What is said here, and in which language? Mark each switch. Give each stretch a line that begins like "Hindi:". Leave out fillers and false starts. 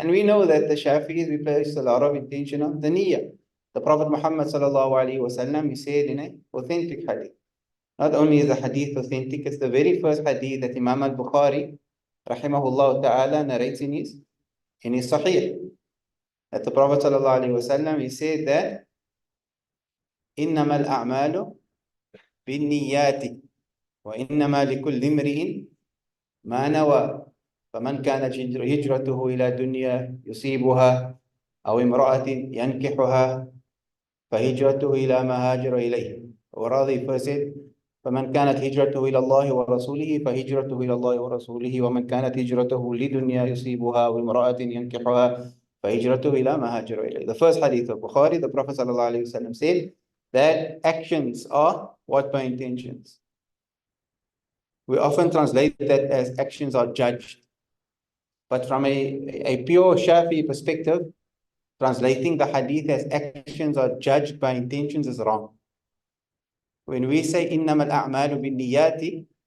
English: And we know that the Shafi'is, we place a lot of intention on the niyyah. The Prophet Muhammad sallallahu alaihi wasallam, he said in an authentic hadith. Not only is the hadith authentic, it's the very first hadith that Imam al-Bukhari, rahimahullah ta'ala, narrates in his Sahih. That the Prophet sallallahu alaihi wasallam, he said that
Arabic: إِنَّمَا الْأَعْمَالُ بِالنِّيَّاتِ وَإِنَّمَا لِكُلِّ امْرِئٍ مَا نَوَى فَمَنْ كَانَتْ هِجْرَتُهُ إِلَى دُنْيَا يُصِيبُهَا أَوْ امْرَأَةٍ يَنْكِحُهَا فَهِجْرَتُهُ إِلَى مَا هَاجَرَ إِلَيْهِ.
English: Or rather, he first said,
Arabic: فَمَنْ كَانَتْ هِجْرَتُهُ إِلَى اللَّهِ وَرَسُولِهِ فَهِجْرَتُهُ إِلَى اللَّهِ وَرَسُولِهِ وَمَنْ كَانَتْ هِجْرَتُهُ لِدُنْيَا يُصِيبُهَا وَامْرَأَةٍ يَنْكِحُهَا فَهِجْرَتُهُ إِلَى مَا هَاجَرَ إِلَيْهِ.
English: The first hadith of Bukhari, the Prophet ﷺ said that actions are what by intentions. We often translate that as actions are judged. But from a pure Shafi perspective, translating the hadith as actions are judged by intentions is wrong. When we say
Arabic: إِنَّمَا الْأَعْمَالُ بِالنِّيَّاتِ,